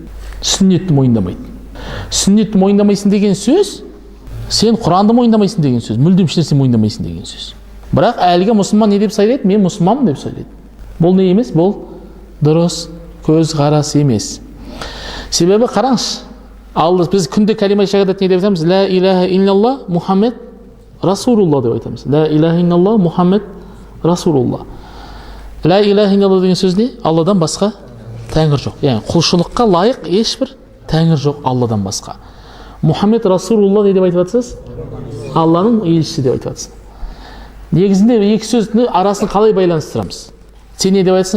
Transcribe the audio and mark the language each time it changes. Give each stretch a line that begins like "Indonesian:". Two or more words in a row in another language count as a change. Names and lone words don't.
Kazakh: Сүннетті мойындамайды. Сүннетті мойындамайсың деген сөз, сен Құранды мойындамайсың деген сөз, мүлдем ешнәрсе мойындамайсың деген сөз. Бірақ әлгі мұсылман не деп сөйлейді? Мен мұсылманмын деп сөйлейді. Бұл не емес? Бұл дұрыс көзқарас емес. Себебі қараңыз, біз күнде калима шахадат не деп айтамыз?
Arabic: لا إله إلا الله محمد رسول الله
Kazakh: деп айтамыз.
Arabic: لا إله إلا الله محمد رسول الله. لا إله إلا الله
Kazakh: деген сөз не? Алладан басқа тәңір жоқ. Яғни құлшылыққа лайық ешбір тәңір жоқ Алладан басқа. Мұхаммед Расулулла не деп айтып жатсыз? Алланың елшісі деп айтып жатсыз. Негізінде екі сөздің арасын қалай байланыстырамыз? Сен не деп айтсың?